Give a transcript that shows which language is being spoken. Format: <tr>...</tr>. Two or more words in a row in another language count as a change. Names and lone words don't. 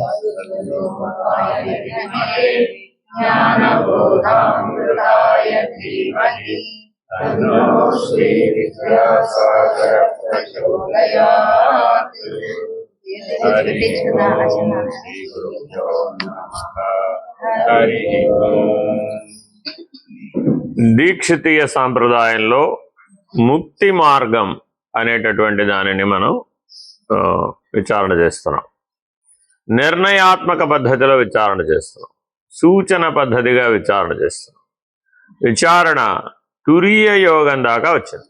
<sa>ज्ञानबोधामृताय धीमहि तन्नो श्रीविद्यासागरः प्रचोदयात्। हरि ओम। श्री गुरुभ्यो नमः। हरि ओम।</sa> <te>దీక్షితీయ సాంప్రదాయంలో ముక్తి మార్గం అనేటటువంటి దానిని మనం విచారణ చేస్తున్నాం. నిర్ణయాత్మక పద్ధతిలో విచారణ చేస్తున్నాం. సూచన పద్ధతిగా విచారణ చేస్తున్నాం. విచారణ తురీయ యోగం దాకా వచ్చింది.</te>